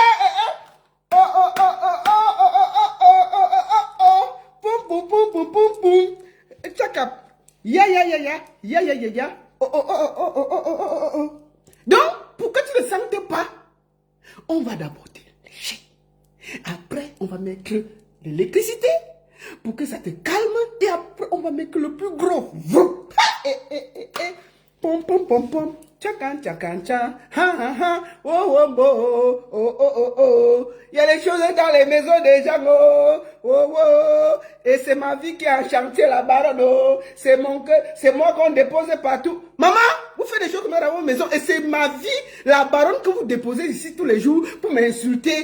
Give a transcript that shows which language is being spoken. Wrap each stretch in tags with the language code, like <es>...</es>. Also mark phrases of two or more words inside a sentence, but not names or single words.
<fr>Donc, pour que tu ne sentes pas, on va d'abord te lécher. Après, on va mettre l'électricité pour que ça te calme. Et après, on va mettre le plus gros. Pom pom pom pom. Tchakan tchakan tcha. Ha ha ha. Oh oh oh oh oh oh oh. Il y a les choses dans les maisons des gens. Oh oh oh. Et c'est ma vie qui est en chantier la baronne. Oh. C'est moi qu'on dépose partout. Maman, vous faites des choses comme ça dans vos maisons. Et c'est ma vie, la baronne que vous déposez ici tous les jours pour m'insulter.</fr>